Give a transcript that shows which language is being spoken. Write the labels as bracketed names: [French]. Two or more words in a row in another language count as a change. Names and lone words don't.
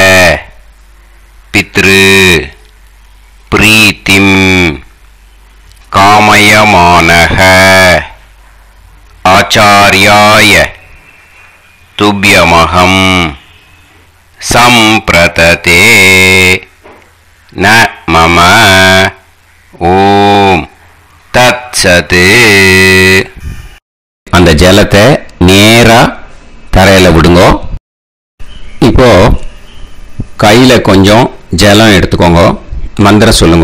[Sanskrit] पितृ प्रीतिं कामयमानः आचार्याय तुभ्यमहं संप्रतते न मम ओम् तत्सत्. [Tamil] அந்த ஜலத்தை நேரா தரையில விடுங்க. இப்போ கையில கொஞ்சம் ஜலம் எடுத்துக்கோங்க. மந்திரம் சொல்லுங்க.